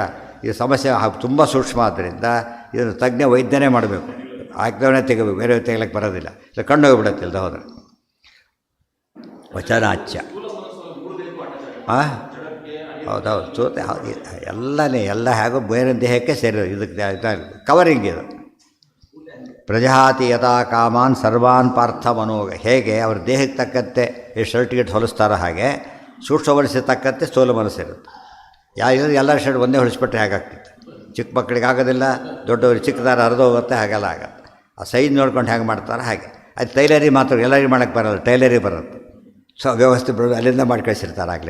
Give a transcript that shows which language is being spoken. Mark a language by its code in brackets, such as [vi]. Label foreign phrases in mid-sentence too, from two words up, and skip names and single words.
[kn] ಈ ಸಮಸ್ಯೆ ತುಂಬ ಸೂಕ್ಷ್ಮ ಆದ್ದರಿಂದ ಇದನ್ನು ತಜ್ಞ ವೈದ್ಯನೇ ಮಾಡಬೇಕು, ಹಾಕಿದವನೇ ತೆಗಬೇಕು, ಬೇರೆ ತೆಗಲಿಕ್ಕೆ ಬರೋದಿಲ್ಲ. ಇಲ್ಲ ಕಣ್ಣು ಹೋಗ್ಬಿಡತ್ತೆ ಇಲ್ಲದ ಹೋದರೆ. ವಚನಾಚ್ಯ ಹೌದೌದು, ಎಲ್ಲ ಹೇಗೋ ಬೇರೆ ದೇಹಕ್ಕೆ ಸೇರಿರೋದು. ಇದಕ್ಕೆ ಕವರಿಂಗ್ ಇದು [sa] ಪ್ರಜಹಾತಿ ಯಥಾ ಕಾಮಾನ್ ಸರ್ವಾನ್ ಪಾರ್ಥ ಮನೋಗ. [kn] ಹೇಗೆ ಅವ್ರ ದೇಹಕ್ಕೆ ತಕ್ಕಂತೆ ಈ ಶರ್ಟ್ ಗಿಟ್ ಹೊಲಿಸ್ತಾರೋ ಹಾಗೆ ಸೂಕ್ಷ್ಮ ಮನಸ್ಸಿಗೆ ತಕ್ಕಂತೆ ಸ್ಥೂಲ ಮನಸ್ಸಿರುತ್ತೆ. ಎಲ್ಲ ಶರ್ಟ್ ಒಂದೇ ಹೊಲಿಸ್ಬಿಟ್ರೆ ಹೇಗಾಗ್ತಿತ್ತು. ಚಿಕ್ಕ ಮಕ್ಕಳಿಗೆ ಆಗೋದಿಲ್ಲ, ದೊಡ್ಡವ್ರಿಗೆ ಚಿಕ್ಕದಾರ ಹರಿದೋಗುತ್ತೆ, ಹಾಗೆಲ್ಲ ಆಗುತ್ತೆ. ಆ ಸೈಜ್ ನೋಡ್ಕೊಂಡು ಹೇಗೆ ಮಾಡ್ತಾರೆ ಹಾಗೆ. ಅದು ಟೈಲರಿ ಮಾತ್ರ ಎಲ್ಲರಿಗೆ ಮಾಡೋಕ್ಕೆ ಬರೋಲ್ಲ, ಟೈಲರಿ ಬರುತ್ತೆ. ಸೊ ವ್ಯವಸ್ಥೆ ಅಲ್ಲಿಂದ ಮಾಡಿ ಕಳಿಸಿರ್ತಾರೆ ಆಗಲೇ.